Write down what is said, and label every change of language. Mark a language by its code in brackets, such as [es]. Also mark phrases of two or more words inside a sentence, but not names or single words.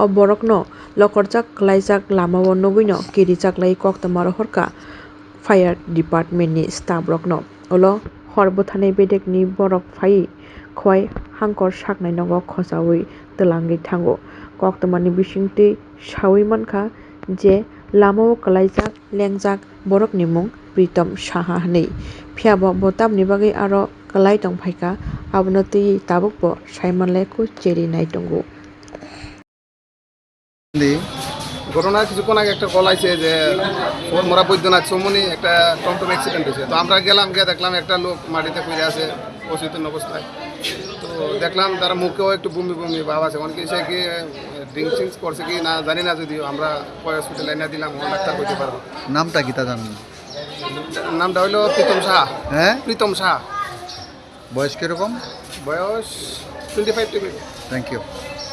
[trp] borokno lokorjak Kwlaijak Lama o nugino kirijaklai koktama horka [en] fire department [trp] ni staff rokno olo hor bwthanai bedekni borok phai khowai hangkor saknai nogo khosawi tlangi thango koktamani bisingtwi sawi mankha je Lama o Kwlaijak lengjak borok ni mung Pritom Saha hinui phiaba bo tamni bagui aro kwlai tongphaika abono tui tabukbo saimanlai ko cheri nai tongo [bn] ঘটনা কিছুক্ষণ আগে একটা কল আছে যে মোরা বৈদ্যনাথ চৌমনি একটা টমটম অ্যাক্সিডেন্ট হয়েছে। তো আমরা গেলাম, গিয়ে দেখলাম একটা লোক মাটিতে পড়ে আছে অচেতন অবস্থায়। তো দেখলাম তার মুখেও একটু বমি বমি ভাব আছে, অনেকে সে কি ড্রিঙ্কস করছে কি না জানি না, যদিও আমরা হসপিটালে এনে দিলাম, ডাক্তার বলতে পারবো। নামটা কি তা জানেন? নামটা হইলো প্রীতম সাহা। হ্যাঁ, প্রীতম সাহা। বয়স কিরকম? বয়স 25 to 20। [en] thank you.